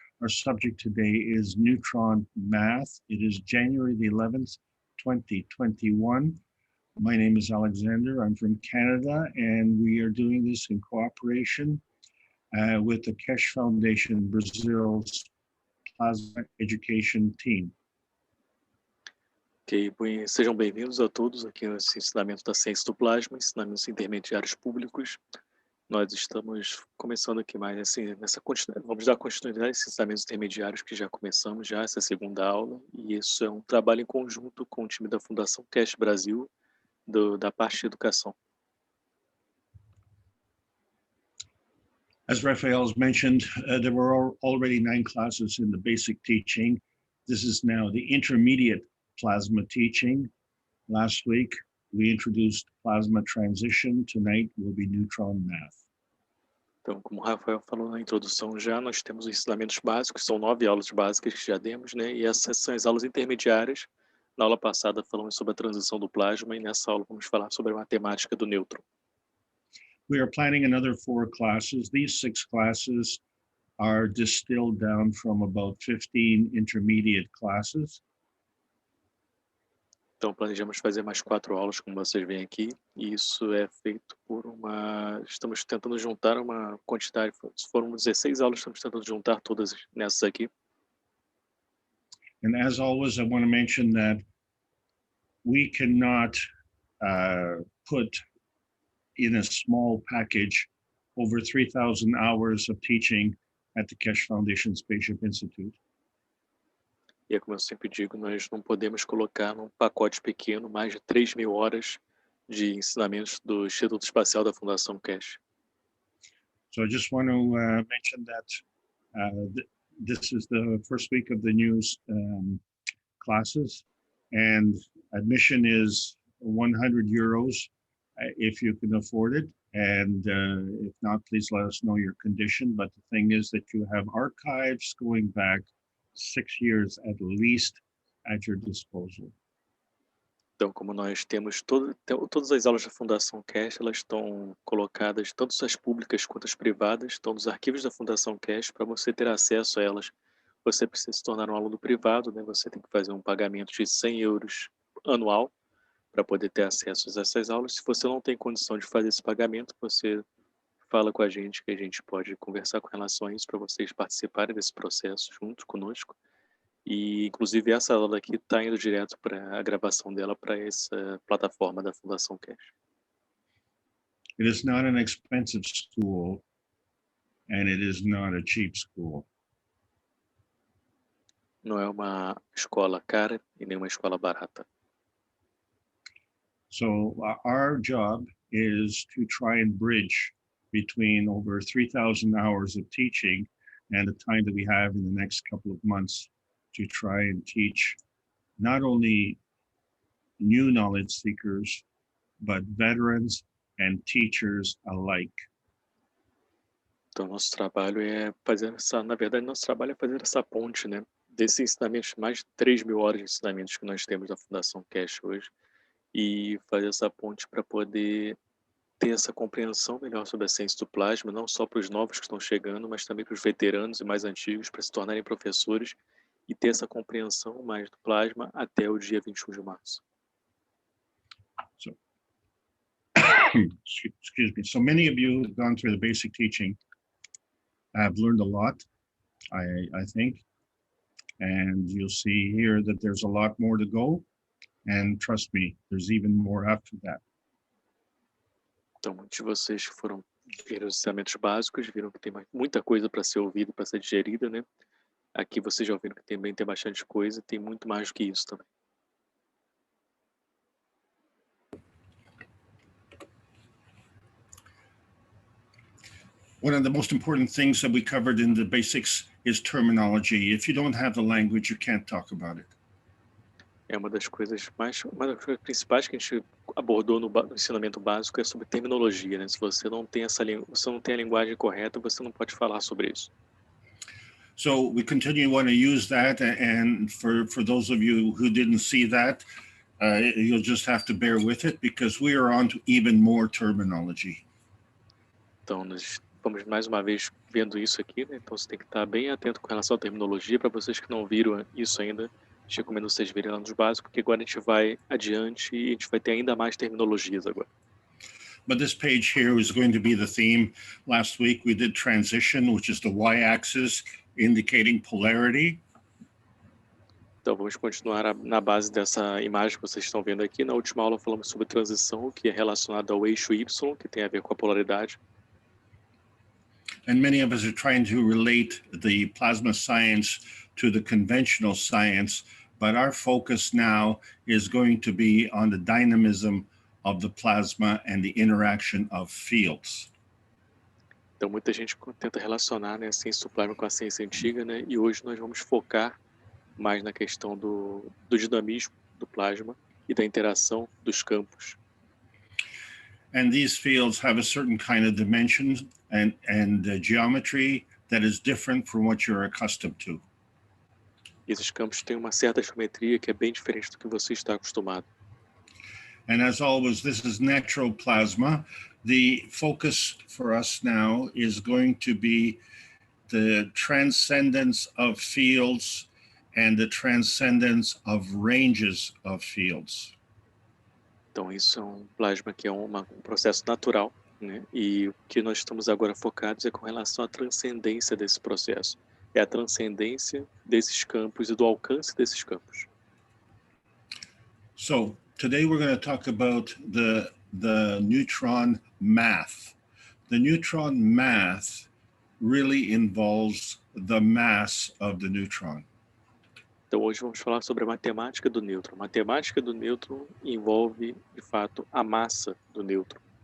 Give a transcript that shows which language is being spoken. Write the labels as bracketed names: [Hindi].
[English] Our subject today is Neutron Math. It is January the 11th, 2021. My name is Alexander. I'm from Canada, and we are doing this in cooperation with the Keshe Foundation Brazil's Plasma Education Team. [Portuguese] Ok, sejam bem-vindos a todos aqui nesse Ensinamento da Ciência do Plasma, Ensinamentos Intermediários Públicos. Nós estamos começando aqui mais nessa continuidade, vamos dar continuidade a esses ensinamentos intermediários que já começamos, essa segunda aula, e isso é um trabalho em conjunto com o time da Fundação Keshe Brasil, da parte de educação. [English] As Raphael's mentioned, there were already 9 classes in the basic teaching. This is now the intermediate plasma teaching. Last week, we introduced plasma transition. Tonight will be neutron math. [Portuguese] Então, como o Rafael falou na introdução já, nós temos os ensinamentos básicos, são 9 aulas básicas que já demos, né? E essas são as aulas intermediárias. Na aula passada falamos sobre a transição do plasma e nessa aula vamos falar sobre a matemática do nêutron. [English] We are planning another 4 classes. These 6 classes are distilled down from about 15 intermediate classes. [Portuguese] Então, planejamos fazer mais 4 aulas, como vocês veem aqui, e isso é feito por estamos tentando juntar uma quantidade, foram 16 aulas, estamos tentando juntar todas nessas aqui. [English] And as always, I want to mention that we cannot put in a small package over 3,000 hours of teaching at the Keshe Foundation Spaceship Institute. [Portuguese] E é como eu sempre digo, nós não podemos colocar num pacote pequeno mais de 3.000 horas de ensinamentos do Instituto Espacial da Fundação Keshe. [English] So I just want to mention that this is the first week of the new classes, and admission is €100 if you can afford it. And if not, please let us know your condition. But the thing is that you have archives going back 6 years at least at your disposal. [Portuguese] Então, como nós temos todas as aulas da Fundação Keshe, elas estão colocadas, tanto as públicas quanto as privadas, estão nos arquivos da Fundação Keshe. Para você ter acesso a elas, você precisa se tornar um aluno privado, né? Você tem que fazer um pagamento de €100 anual para poder ter acesso a essas aulas. Se você não tem condição de fazer esse pagamento, você fala com a gente, que a gente pode conversar com relação a isso para vocês participarem desse processo junto conosco. E, inclusive, essa aula aqui está indo direto para a gravação dela para essa plataforma da Fundação Keshe. [English] It is not an expensive school, and it is not a cheap school. [Portuguese] Não é uma escola cara e nem uma escola barata. [English] So our job is to try and bridge between over 3,000 hours of teaching and the time that we have in the next couple of months to try and teach not only new knowledge seekers, but veterans and teachers alike. [Portuguese] Então, nosso trabalho é fazer nosso trabalho é fazer essa ponte, né? Desses ensinamentos, mais de 3.000 horas de ensinamentos que nós temos da Fundação Keshe hoje, e fazer essa ponte para poder ter essa compreensão melhor sobre a ciência do plasma, não só para os novos que estão chegando, mas também para os veteranos e mais antigos, para se tornarem professores e ter essa compreensão mais do plasma até o dia 21 de março. [English] So, excuse me. So many of you have gone through the basic teaching. Have learned a lot, I think. And you'll see here that there's a lot more to go. And trust me, there's even more after that. [Portuguese] Então, muitos de vocês que foram ver os ensinamentos básicos viram que tem muita coisa para ser ouvida, para ser digerida, né? Aqui vocês já ouviram que também tem bastante coisa, tem muito mais do que isso também. [English] One of the most important things that we covered in the basics is terminology. If you don't have the language, you can't talk about it. [Portuguese] É uma das coisas principais que a gente abordou no ensinamento básico é sobre terminologia, né? Se você não tem a linguagem correta, você não pode falar sobre isso. [English] So we continue want to use that, and for those of you who didn't see that, you'll just have to bear with it because we are on to even more terminology. [Portuguese] Então, nós vamos mais uma vez vendo isso aqui, né? Então você tem que estar bem atento com relação à terminologia. Para vocês que não viram isso ainda, te recomendo vocês verem lá nos básicos, porque agora a gente vai adiante e a gente vai ter ainda mais terminologias agora. [English] But this page here is going to be the theme. Last week we did transition, which is the y-axis indicating polarity. [Portuguese] Então vamos continuar na base dessa imagem que vocês estão vendo aqui. Na última aula falamos sobre transição, que é relacionado ao eixo Y, que tem a ver com a polaridade. [English] And many of us are trying to relate the plasma science to the conventional science, but our focus now is going to be on the dynamism of the plasma and the interaction of fields. [Portuguese] Então muita gente tenta relacionar, né, a ciência do plasma com a ciência antiga, né? E hoje nós vamos focar mais na questão do dinamismo do plasma e da interação dos campos. [English] And these fields have a certain kind of dimension and geometry that is different from what you're accustomed to. [Portuguese] E esses campos têm uma certa geometria que é bem diferente do que você está acostumado. [English] And as always, this is natural plasma. The focus for us now is going to be the transcendence of fields and the transcendence of ranges of fields. [Portuguese] Então isso é plasma que é um processo natural, né? E o que nós estamos agora focados é com relação à transcendência desse processo. É a transcendência desses campos e do alcance desses campos. [English] So today we're going to talk about the neutron math. The neutron math really involves the mass of the neutron. [Portuguese] Então hoje vamos falar sobre a matemática do nêutron. A matemática do nêutron envolve, de fato, a massa do nêutron.